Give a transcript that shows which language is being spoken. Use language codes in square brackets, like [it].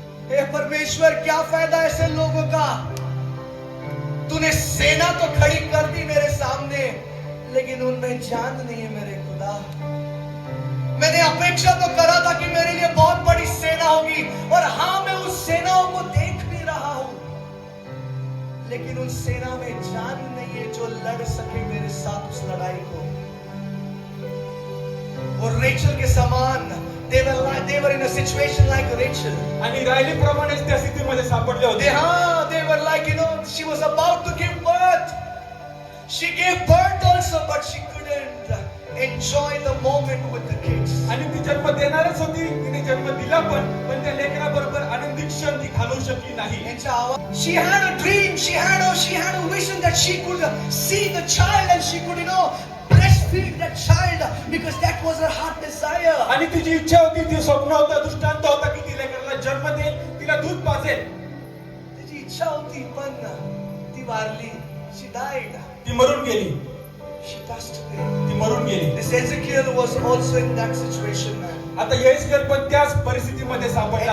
[hi] हे परमेश्वर, क्या फायदा ऐसे लोगों का. तूने सेना तो खड़ी कर दी मेरे सामने, लेकिन उनमें जान नहीं है मेरे खुदा. मैंने अपेक्षा तो करा था कि मेरे लिए बहुत बड़ी सेना होगी, और हाँ, मैं उस सेनाओं को देख भी रहा हूं, लेकिन उन सेना में जान नहीं है जो लड़ सके मेरे साथ उस लड़ाई को. और रेचल के समान [en] they were in a situation like Rachel. [mr] आणि राहिलेप्रमाणेच त्या स्थितीमध्ये सापडले होते. [en] They were like, she was about to give birth. She gave birth also, but she couldn't enjoy the moment with the kids. [mr] आणि ती जन्म देणारच होती, तिने जन्म दिला पण त्या लेकराबरोबर आनंदित क्षण ती घालवू शकली नाही. [en] She had a dream, she had a vision that she could see the child and she could, breastfeed that child. because that was her heart desire. [mr] आणि तिची इच्छा होती, ती स्वप्न होता, दृष्टांत होता की ती लेकराला जन्म देईल, तिला दूध पाजेल. तिची इच्छा होती पण ती वारली. [en] She died. [mr] ती मरून गेली. [en] She passed away. [mr] ती मरून गेली. [en] This Ezekiel was also in that situation, man. [mr] आता यहेजकेल पण त्याच परिस्थितीमध्ये सापडला